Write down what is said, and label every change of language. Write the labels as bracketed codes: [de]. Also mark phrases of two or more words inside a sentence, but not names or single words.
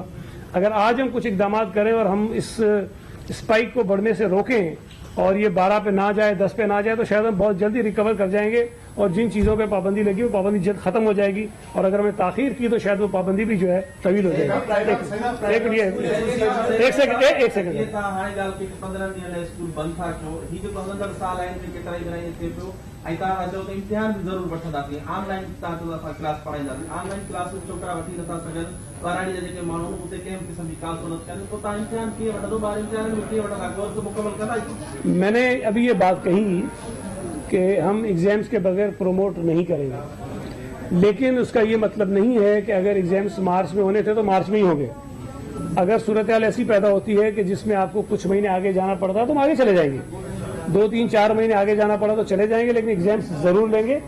[ur] اگر آج ہم کچھ اقدامات کریں اور ہم اس اسپائک کو بڑھنے سے روکیں اور یہ 12 پہ نہ جائے، 10 پہ نہ جائے، تو شاید ہم بہت جلدی ریکور کر جائیں گے، اور جن چیزوں پہ پابندی لگی وہ پابندی جلد ختم ہو جائے گی. اور اگر ہمیں تاخیر کی تو شاید وہ پابندی بھی جو ہے طویل ہو جائے گی. ایک سیکنڈ [sd] امتحان بھی ضرور वठंदासीं. [en] online class [sd] पढ़ाईंदासीं. [en] online class [sd] में छोकरा वठी नथा सघनि, पढ़ाई जा जेके माण्हू उते कंहिं क़िस्म जी काल सहूलियत कनि, पोइ तव्हां इम्तिहान कीअं वठंदो? ॿार इम्तिहान में कीअं वठंदा? कोर्स मुकमल कंदा? [ur] میں نے ابھی یہ بات کہی کہ ہم ایگزامز کے بغیر پروموٹ نہیں کریں گے، لیکن اس کا یہ مطلب نہیں ہے کہ اگر ایگزامز مارچ میں ہونے تھے تو مارچ میں ہی ہوں گے. اگر صورتحال ایسی پیدا ہوتی ہے کہ جس میں آپ کو کچھ مہینے آگے جانا پڑتا ہے تو ہم آگے چلے جائیں گے. 2-3-4 مہینے آگے جانا پڑا تو چلے جائیں گے، لیکن ایگزامز ضرور لیں گے.